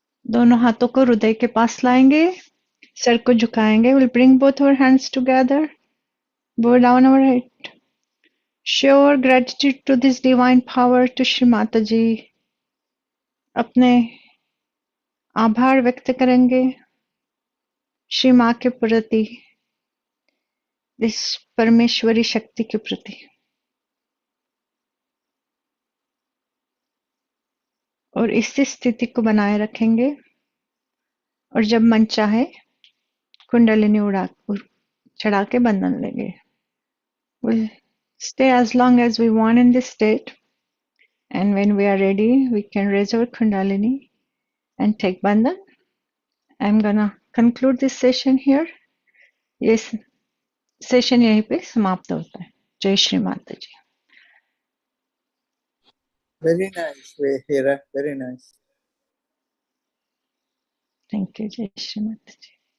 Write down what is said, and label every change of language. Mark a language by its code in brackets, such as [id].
[hi] दोनों हाथों को हृदय के पास लाएंगे, सर को झुकाएंगे. [en] We'll bring both our hands together, bow down our head. Show our gratitude to this divine power, to Shri Mata Ji. अपने [hi] आभार व्यक्त करेंगे श्री माँ के प्रति, इस परमेश्वरी शक्ति के प्रति। और इस स्थिति को बनाए रखेंगे और जब मन चाहे कुंडलिनी चढ़ा के बंधन लेंगे। [en] We'll stay as long as we want in this state, and when we are ready, we can raise our Kundalini and take bandhan. I'm gonna conclude this session here. [hi] Yes, session यहीं पे समाप्त होता है। जय श्री माता जी। [en] Very nice, Hira. Very nice. Thank you, [hi] जय श्री माता जी।